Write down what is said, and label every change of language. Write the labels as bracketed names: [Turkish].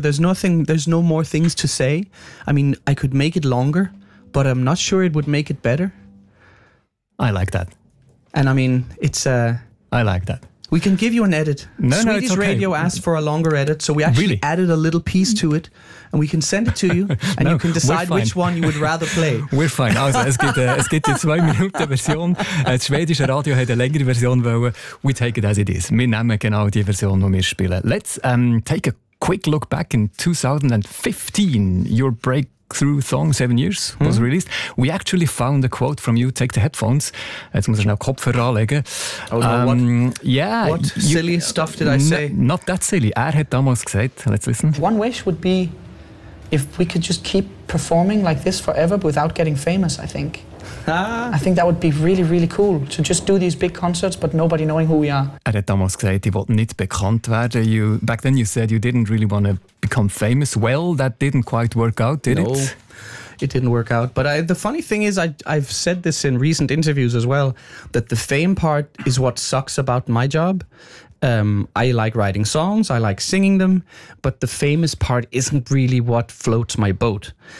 [English] There's no more things to say. I mean, I could make it longer, but I'm not sure it would make it better. I like that. And I mean, it's a... I like that. We can give you an edit. No, Swedish it's okay. Radio asked for a longer edit, so we actually really? Added a little piece to it, and we can send it to you, and no, you can decide which one you would rather play. We're fine. [German] Also, es gibt die 2-Minuten-Version. Das schwedische Radio hat eine längere Version wollen. [English] We take it as it is. [German] Wir nehmen genau die Version, die wir spielen. [English] Let's take a quick look back in 2015. Your breakthrough song, 7 Years, was released. We actually found a quote from you, take the headphones. [German] Jetzt muss ich schnell Kopfhörer anlegen. [English] Oh, no, what? Yeah. What silly stuff did I say? Not that silly. [German] Er hat damals gesagt, [English] let's listen. One wish would be if we could just keep performing like this forever but without getting famous, I think. I think that would be really, really cool to just do these big concerts but nobody knowing who we are. [German] Er hat damals gesagt, ich wollte nicht bekannt werden. [English] Back then you said you didn't really want to become famous. Well, that didn't quite work out, did no, it? No, it didn't work out. But the funny thing is, I've said this in recent interviews as well, that the fame part is what sucks about my job. I like writing songs, I like singing them, but the famous part isn't really what floats my boat.